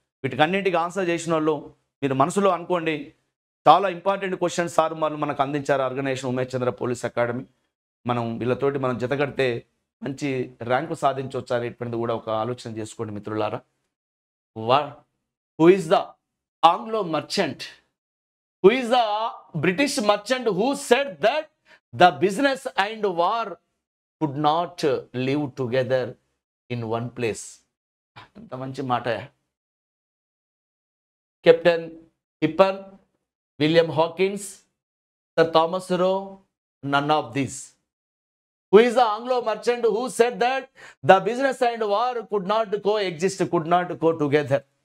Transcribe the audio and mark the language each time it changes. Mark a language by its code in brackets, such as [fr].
[te] వీటికన్నింటికి answer చేసిన వాళ్ళు మీరు మనసులో అనుకోండి, చాలా ఇంపార్టెంట్ క్వశ్చన్స్ సార్ వాళ్ళు మనకు అందించారు. ఆర్గనైజేషన్ ఉమేష్ చంద్ర పోలీస్ అకాడమీ. మనం వీళ్ళతోటి మనం జతగడితే మంచి ర్యాంకు సాధించవచ్చు అనేటువంటిది కూడా ఒక ఆలోచన చేసుకోండి మిత్రులారా. [en] Who is the Anglo merchant? Who is the British merchant who said that the business and war could not live together in one place? [te] ఎంత మంచి మాట. [en] Captain Hippon, William Hawkins, Sir Thomas Roe, none of these. Who is the Anglo merchant who said that the business and war could not coexist, could not go together?